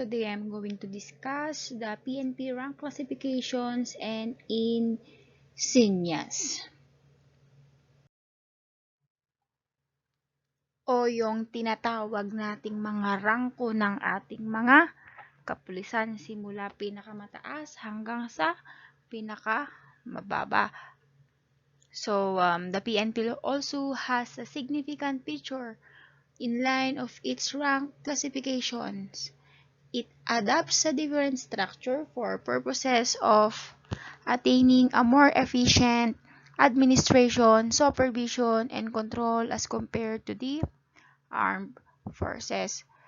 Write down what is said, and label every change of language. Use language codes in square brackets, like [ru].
[en] Today I'm going to discuss the PNP rank classifications and insignias. [tl] O yung tinatawag nating mga rangko ng ating mga kapulisan simula pinakamataas hanggang sa pinakamababa. [en] So the PNP also has a significant feature in line of its rank classifications. It adopts a different structure for purposes of attaining a more efficient administration, supervision, and control as compared to the armed forces.